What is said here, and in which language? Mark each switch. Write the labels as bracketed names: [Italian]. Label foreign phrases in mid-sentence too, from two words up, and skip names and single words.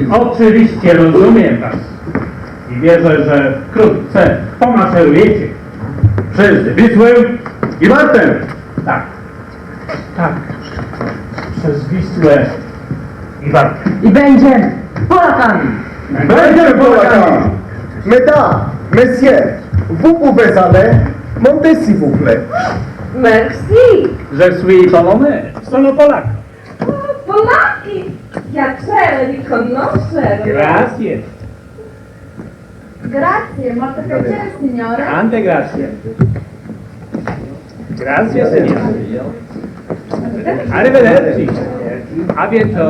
[Polish] Oczywiście rozumiem was. I wierzę, że wkrótce pomaszerujecie. Przez Wisłę i Bartę. Tak. Tak. Przez Wisłę i Wartę. I będziemy Polakami. Będziemy Polakami! [French] Mesdames, messieurs, vous pouvez aller, montez s'il vous plaît. Merci! Je suis polonais. [Italian] Sono Polak. Polaki! Piacere di conoscere! Grazie. Grazie, molto piacere signore. Tante grazie. Grazie signore. Arrivederci. [French] A bientôt.